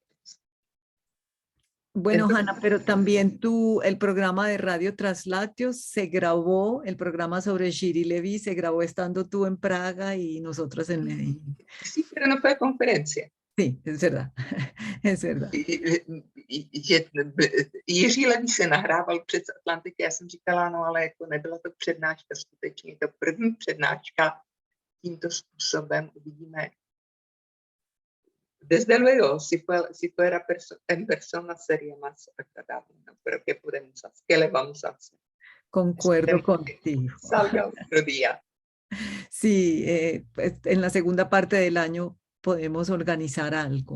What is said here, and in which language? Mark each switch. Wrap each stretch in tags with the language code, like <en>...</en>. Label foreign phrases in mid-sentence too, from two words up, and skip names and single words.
<es>Bueno, Entonces, Hanna, pero también el programa de Radio Traslatios se grabó, el programa sobre Shiri Levy se grabó estando tú en Praga y nosotras en Medellín. Sí, pero no fue conferencia. Sí, es verdad, es verdad.</es> <cs>Jiří Levý se nahrával přes Atlantik, já jsem říkala, no ale jako nebyla to přednáška, skutečně to první přednáška tímto způsobem, uvidíme.</cs> <es>Desde luego, si fuera en persona sería más agradable, ¿no? Pero ¿qué le vamos a hacer? Concuerdo contigo. Salga otro día. Sí, pues, en la segunda parte del año podemos organizar algo.</es>